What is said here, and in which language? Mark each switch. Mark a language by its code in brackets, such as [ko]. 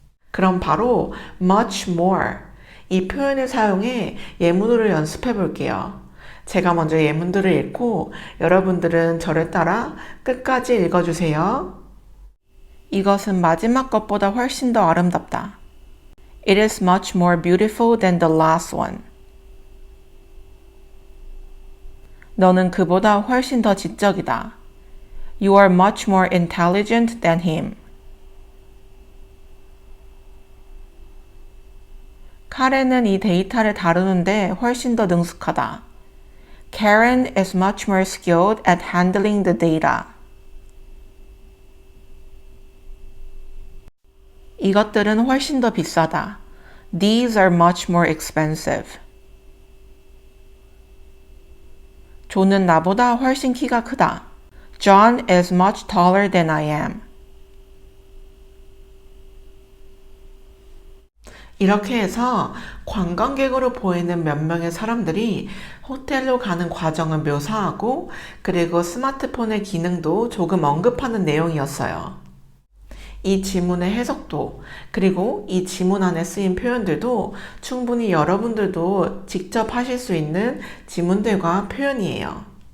[ko] 그럼 바로 [en] much more [ko] 이 표현을 사용해 예문으로 연습해 볼게요. 제가 먼저 예문들을 읽고 여러분들은 저를 따라 끝까지 읽어주세요. 이것은 마지막 것보다 훨씬 더 아름답다. [en] It is much more beautiful than the last one. [ko] 너는 그보다 훨씬 더 지적이다. [en] You are much more intelligent than him. [ko] 카렌은 이 데이터를 다루는데 훨씬 더 능숙하다. [en] Karen is much more skilled at handling the data. [ko] 이것들은 훨씬 더 비싸다. [en] These are much more expensive. [ko] 존은 나보다 훨씬 키가 크다. [en] John is much taller than I am. [ko] 이렇게 해서 관광객으로 보이는 몇 명의 사람들이 호텔로 가는 과정을 묘사하고, 그리고 스마트폰의 기능도 조금 언급하는 내용이었어요. 이 지문의 해석도, 그리고 이 지문 안에 쓰인 표현들도 충분히 여러분들도 직접 하실 수 있는 지문들과 표현이에요.